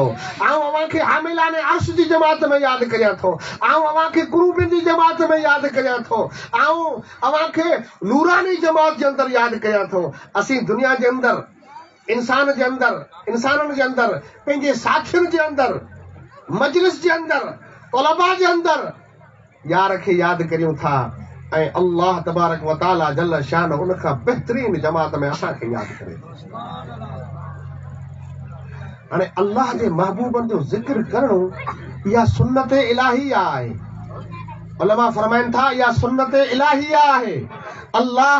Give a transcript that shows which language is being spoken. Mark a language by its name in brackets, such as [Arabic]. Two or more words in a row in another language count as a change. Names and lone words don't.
[Sindhi] आऊं अव्हां खे हामिलाने अर्श जी जमात में यादि करियां थो आऊं अव्हां खे कुरूबिन जी जमात में यादि करियां थो आऊं अव्हां खे नूरानी जमात जे अंदरि यादि करियां थो असीं दुनिया जे अंदरि इंसाननि जे अंदरि पंहिंजे साथियुनि जे अंदरि मजलिस जे अंदरि तलबा जे अंदरि यार खे यादि करियूं था ऐं अल्लाह [Arabic] تبارك وتعالى جل شأن [Sindhi] उन खां बहितरीन जमात में असांखे यादि करे हाणे अल्लाह जे महबूबनि जो ज़िक्र करणु इहा सुन्नत इलाहिया आहे उलमा फरमाइनि था इहा सुन्नत इलाहिया आहे अल्लाह